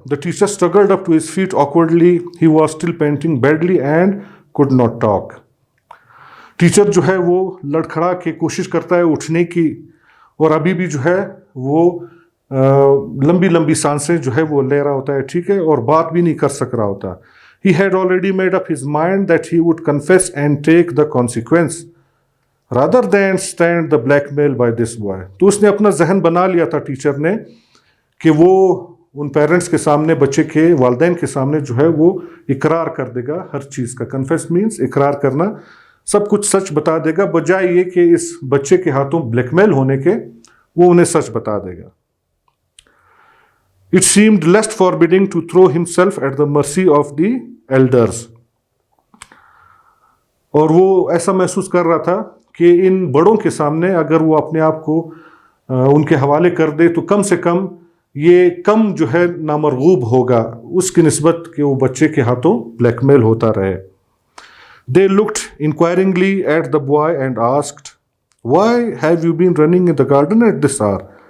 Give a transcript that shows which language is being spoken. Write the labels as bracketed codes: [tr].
[en] The teacher struggled up to his feet awkwardly. He was still panting badly and could not talk. [ur] Teacher جو ہے وہ لڑکھڑا کے کوشش کرتا ہے اٹھنے کی، اور ابھی بھی جو ہے وہ لمبی لمبی سانسیں جو ہے وہ لے رہا ہوتا ہے، ٹھیک ہے، اور بات بھی نہیں کر سک رہا ہوتا. [en] He had already made up his mind that he would confess and take the consequence rather than stand the blackmail by this boy. [ur] تو اس نے اپنا ذہن بنا لیا تھا ٹیچر نے کہ وہ ان پیرنٹس کے سامنے، بچے کے والدین کے سامنے جو ہے وہ اقرار کر دے گا ہر چیز کا. کنفیس مینس اقرار کرنا، سب کچھ سچ بتا دے گا، بجائے یہ کہ اس بچے کے ہاتھوں بلیک میل ہونے کے وہ انہیں سچ بتا دے گا. [en] It seemed less forbidding to throw himself at the mercy of the elders. [ur] اور وہ ایسا محسوس کر رہا تھا کہ ان بڑوں کے سامنے اگر وہ اپنے آپ کو ان کے حوالے کر دے تو کم سے کم یہ کم جو ہے نامرغوب ہوگا اس کی نسبت کہ وہ بچے کے ہاتھوں بلیک میل ہوتا رہے. [en] They looked inquiringly at the boy and asked, "Why have you been running in the garden at this hour?"